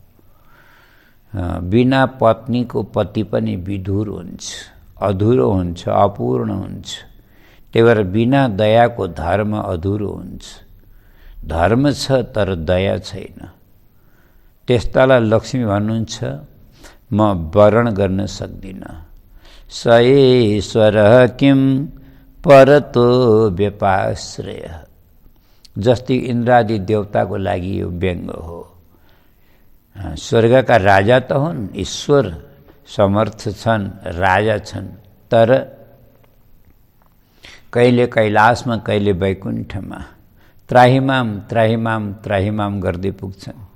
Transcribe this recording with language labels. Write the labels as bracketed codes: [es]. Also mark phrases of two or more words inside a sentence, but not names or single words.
[ne] बिना पत्नीको पति पनि विधुर हुन्छ, अधुरो हुन्छ, अपूर्ण हुन्छ। त्यही भएर बिना दयाको धर्म अधुरो हुन्छ। धर्म छ तर दया छैन। त्यस्तालाई लक्ष्मी भन्नुहुन्छ म वरण गर्न सक्दिनँ। [sa] स ईश्वरः किं परतो व्यपाश्रय। [ne] जस्तै इन्द्रादि देवताको लागि यो व्यङ्ग हो। स्वर्गका राजा त हुन्, ईश्वर समर्थ छन्, राजा छन्, तर कहिले कैलाशमा, कहिले वैकुण्ठमा त्राहिमाम त्राहिमाम त्राहिमाम गर्दै पुग्छन्।